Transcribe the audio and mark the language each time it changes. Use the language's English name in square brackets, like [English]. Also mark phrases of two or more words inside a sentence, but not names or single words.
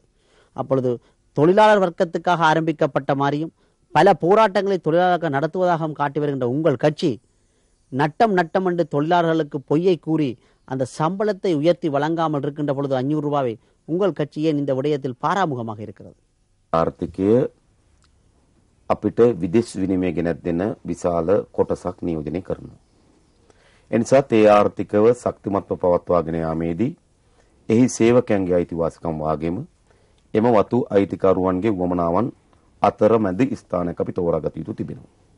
[Tamil] அப்பொழுது தொழிலாளர் வர்க்கத்துக்காக ஆரம்பிக்கப்பட்ட மாதிரியும் பல போராட்டங்களை தொழிலாளர்கள் நடத்துவதாக காட்டி வருகின்ற உங்கள் கட்சி நட்டம் என்று தொழிலாளர்களுக்கு பொய்யை கூறி அந்த சம்பளத்தை உயர்த்தி வழங்காமல் இருக்கின்ற பொழுது 500 ரூபாவை உங்கள் கட்சி ஏன் இந்த விடயத்தில் பாராமுகமாக இருக்கிறது? [Sinhala] ආර්ථිකය අපිට විදේශ විනිමය ගෙනත් දෙන විශාල කොටසක් නියෝජනය කරනවා. එනිසා ඒ ආර්ථිකව ශක්තිමත්ව පවත්වාගෙන යාමේදී එහි සේවකයන්ගේ අයිතිවාසිකම් වාගේම එම වතු අයිතිකරුවන්ගේ වමනාවන් අතර මැද ස්ථානයක් අපි තෝරාගත යුතු තිබෙනවා.